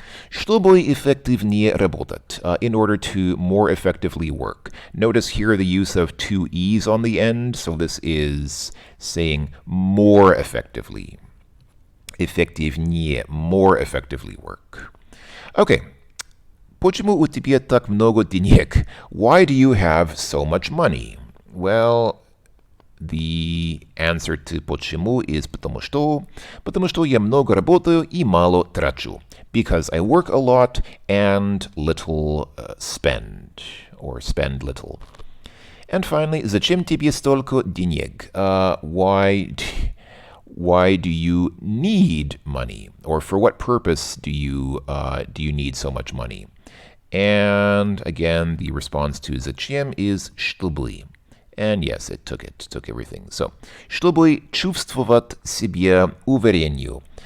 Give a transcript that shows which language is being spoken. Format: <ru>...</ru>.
<ru>Чтобы эффективнее работать,</ru> <en>in order to more effectively work. Notice here the use of two E's on the end, so this is saying more effectively. Эффективнее, more effectively work. Okay.</en> <ru>Почему у тебя так много денег?</ru> <en>Why do you have so much money? Well, the answer to</en> <ru>почему</ru> <en>is</en> <ru>потому что я много работаю и мало трачу.</ru> <en>Because I work a lot and little spend, or spend little. And finally,</en> <ru>зачем тебе столько денег?</ru> <en>Why do you need money? Or for what purpose do you need so much money? And again, the response to зачем is чтобы. And yes, it took everything.</en> <ru>So, чтобы чувствовать себя увереннее.</ru>